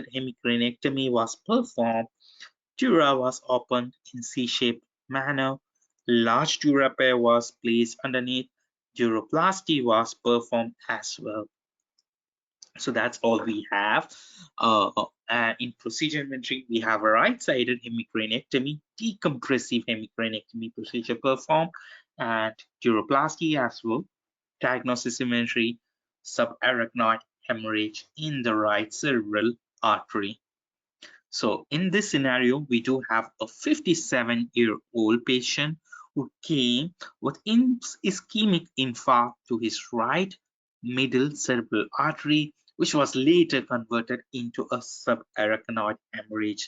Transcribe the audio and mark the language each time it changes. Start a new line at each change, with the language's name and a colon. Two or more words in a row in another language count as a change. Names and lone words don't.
English: Hemicraniectomy was performed. Dura was opened in C-shaped manner. Large dura pair was placed underneath. Duroplasty was performed as well. So that's all we have. In procedure inventory, we have a right-sided hemicraniectomy, decompressive hemicraniectomy procedure performed, and duroplasty as well. Diagnosis inventory, subarachnoid hemorrhage in the right cerebral artery. So in this scenario, we do have a 57-year-old patient who came with ischemic infarct to his right middle cerebral artery, which was later converted into a subarachnoid hemorrhage.